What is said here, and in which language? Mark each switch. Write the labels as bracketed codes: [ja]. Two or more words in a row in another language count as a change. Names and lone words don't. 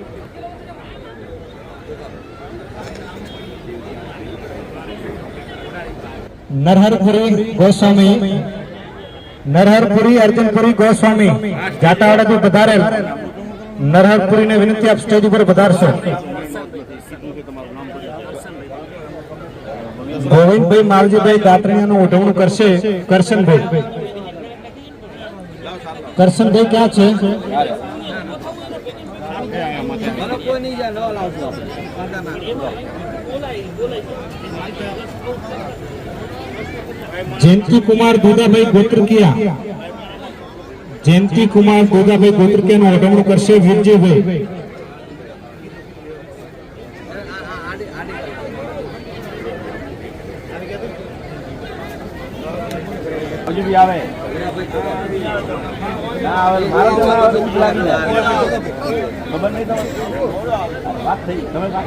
[gu] નરહરપુરી ગોસ્વામી નરહરપુરી અર્જુનપુરી ગોસ્વામી જાટાવાડાથી પધારેલ નરહરપુરીને વિનંતી આપ સ્ટેજ ઉપર પધારશો. ગોવિંદભાઈ માવજીભાઈ દાત્રણિયાનું ઓઢવણું કરશે કરશનભાઈ. કરશનભાઈ ક્યાં છે? जयंती कुमार गोदाभाई गोत्रकिया जयंती कुमार गोदाभाई गोत्रकिया નું ઓઢવણું કરશે વિજયભાઈ. હજુ બી આવે ના આવે મારો તો લાગી જાય ખબર નહીં તમને વાત થઈ તમે વાત